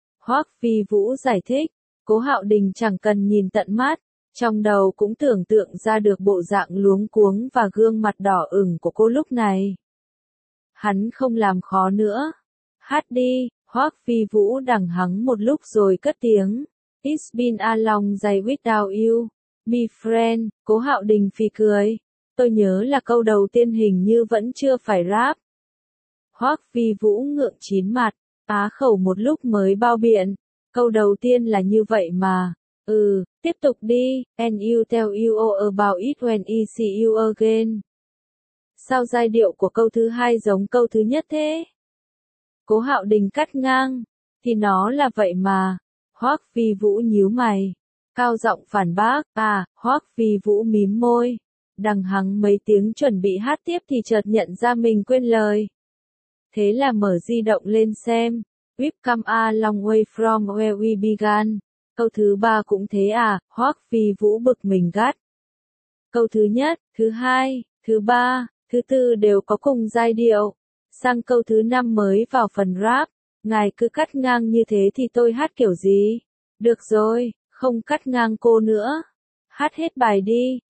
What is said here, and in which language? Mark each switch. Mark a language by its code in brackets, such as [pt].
[vi] Hoắc Phi Vũ giải thích, Cố Hạo Đình chẳng cần nhìn tận mắt, trong đầu cũng tưởng tượng ra được bộ dạng luống cuống và gương mặt đỏ ửng của cô lúc này. Hắn không làm khó nữa. Hát đi. Hoắc Phi Vũ đằng hắng một lúc rồi cất tiếng. [en] It's been a long day without you, my friend. [vi] Cố Hạo Đình phì cười. Tôi nhớ là câu đầu tiên hình như vẫn chưa phải rap. Hoắc Phi Vũ ngượng chín mặt, á khẩu một lúc mới bao biện. Câu đầu tiên là như vậy mà. Tiếp tục đi. [en] And you tell you all about it when I see you again. [vi] Sao giai điệu của câu thứ hai giống câu thứ nhất thế? Cố Hạo Đình cắt ngang, thì nó là vậy mà. Hoắc Phi Vũ nhíu mày, cao giọng phản bác. Hoắc Phi Vũ mím môi, đằng hắng mấy tiếng chuẩn bị hát tiếp thì chợt nhận ra mình quên lời. Thế là mở di động lên xem. [en] We've come a long way from where we began. [vi] Câu thứ ba cũng thế à? Hoắc Phi Vũ bực mình gắt. Câu thứ nhất, thứ hai, thứ ba, thứ tư đều có cùng giai điệu. Sang câu thứ năm mới vào phần rap, ngài cứ cắt ngang như thế thì tôi hát kiểu gì? Được rồi, không cắt ngang cô nữa. Hát hết bài đi.